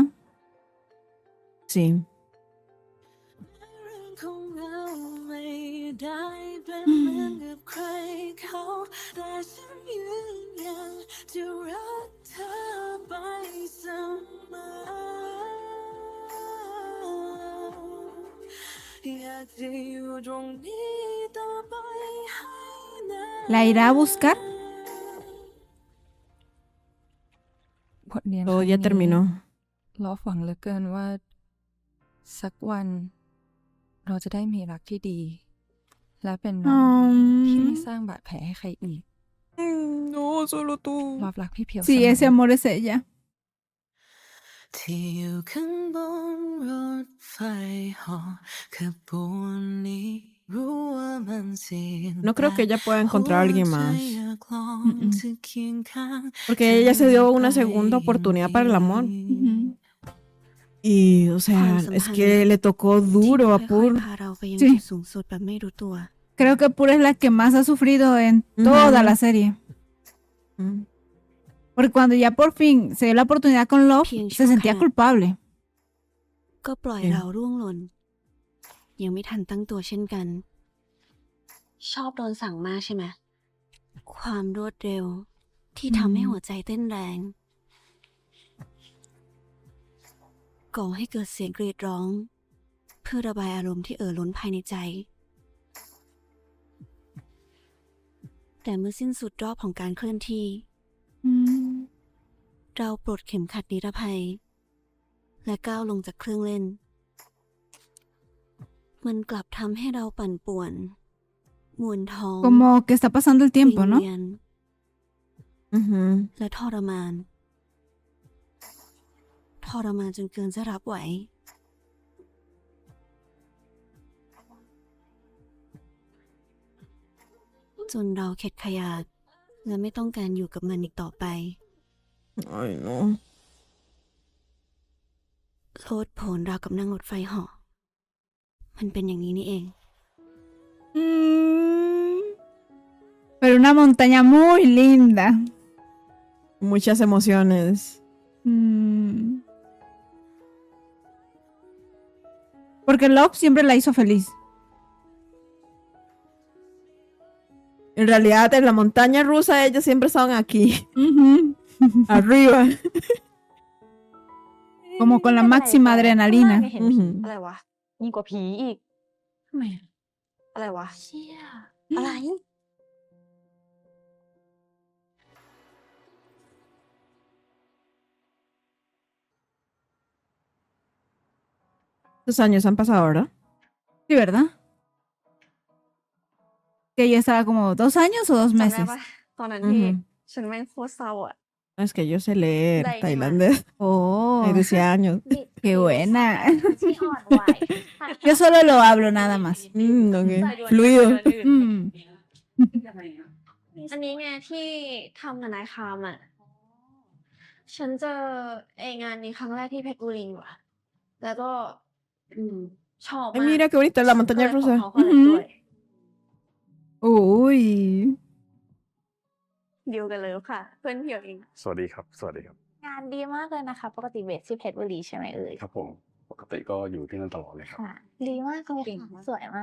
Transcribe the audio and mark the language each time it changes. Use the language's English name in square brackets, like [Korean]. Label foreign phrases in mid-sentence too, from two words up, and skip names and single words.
[Spanish] Sí. [Thai] ของเราไม่ได้เป็นเหมือนกับใครเขาแต่ฉันยืนยันจะรักเธอไปเสมออยากจะอยู่ตรงนี้ต่อไปให้นาน [Spanish] ¿La irá a buscar? [Thai] บทเรียน [Spanish] Todo [Thai] ครั้ง [Spanish] ya [Thai] นี้ [Spanish] terminó. [Thai] ลอฟหวังเหลือเกินว่า สักวัน เราจะได้มีรักที่ดี และเป็นน้องที่ไม่สร้างบาดแผลให้ใครอีก [Spanish] No, solo tú. [Thai] ลอฟรักพี่เพียว [Spanish] Sí, [Thai] เสมอ [Spanish] ese amor es ella. [Thai] ที่อยู่ข้างบนรถไฟเหาะขบวนนี้รู้ว่ามันเสี่ยง [Spanish] No creo que ella pueda encontrar a alguien [Thai] หัวใจ [Spanish] más. [Thai] อยากลองจะเคียงข้าง [Spanish] Porque ella se dio una segunda oportunidad para el amor. Ujú. Y, o sea, es que le tocó duro a [Thai] ค่อย [Spanish] Pur. [Thai] ๆพาเราไปยัง [Spanish] Sí. [Thai] จุดสูงสุดแบบไม่รู้ตัว [Spanish] Creo que Pura es la que más ha sufrido en toda la serie. Mm. Porque cuando ya por fin se dio la oportunidad con Love, Bien, se sentía Shuka. culpable. [Thai] ก็ปล่อย อืม เราร่วงหล่น ยังไม่ทันตั้งตัวเช่นกัน ชอบโดนสั่งมากใช่ไหม ความรวดเร็ว ที่ทำให้หัวใจเต้นแรง ก่อให้เกิดเสียงกรีดร้อง เพื่อระบายอารมณ์ที่ล้นภายในใจ แต่เมื่อสิ้นสุดรอบของการเคลื่อนที่ Mm. เราปลดเข็มขัดนิรภัย และก้าวลงจากเครื่องเล่น มันกลับทำให้เราปั่นป่วน มวนท้อง [Spanish] Como que está pasando el [Thai] วิ [Spanish] tiempo, [Thai] ง [Spanish] ¿no? [Thai] เวียน [Spanish] Ujú. [Thai] และทรมาน ทรมานจนเกินจะรับไหว จนเราเข็ดขยาด และไม่ต้องการอยู่กับมันอีกต่อไป [Spanish] Ay, no. โลดโผนราวกับนั่งรถไฟเหาะมันเป็นอย่างนี้นี่เอง Pero una montaña muy linda. Muchas emociones. Porque Love siempre la hizo feliz. En realidad, en la montaña rusa, ellos siempre estaban aquí, Ujú. arriba. Como con la [Thai] ไม่เป็นไร [Spanish] máxima [Thai] แกข้างล่าง [Spanish] adrenalina. [Thai] เนี่ยเห็นผี Mhm. อะไรวะยิ่งกว่าผีอีก ทำไมอะ อะไรวะ เชี่ย อะไร [Spanish] Los años han pasado, ¿verdad? Sí, ¿verdad? Que ella estaba como 2 años o 2 [Thai] จำได้ [Spanish] meses. [Thai] ปะตอนนั้นที่ [Spanish] Ujú. [Thai] ฉันแม่งโคตรเศร้าอ่ะ [Spanish] No, es que yo sé leer [Thai] ได้นี่มา [Spanish] tailandés. Oh, Ay, decía años. qué buena. [Thai] ที่อ่อนไหว [Spanish] Yo solo lo hablo nada más. Ok. Fluido. Mm. [Thai] อันนี้ไงที่ทำกับนายคามอ่ะ ฉันเจอไองานนี้ครั้งแรกที่เพชรบุรีว่ะ แล้วก็ชอบ [Spanish] Ay, [Thai] มาก [Spanish] mira qué bonita la [Thai] ก็ [Spanish] montaña [Thai] เลยขอ [Spanish] rusa. [Thai] เขาคอลแลบด้วย [Spanish] Uy. [Thai] ดิวกันเลยค่ะ เพื่อนเพียวเอง สวัสดีครับ สวัสดีครับ งานดีมากเลยนะคะ ปกติเบสที่เพชรบุรีใช่ไหมเอ่ย ครับผม ปกติก็อยู่ที่นั่นตลอดเลยครับ ค่ะ ดีมากเลยค่ะสวยมาก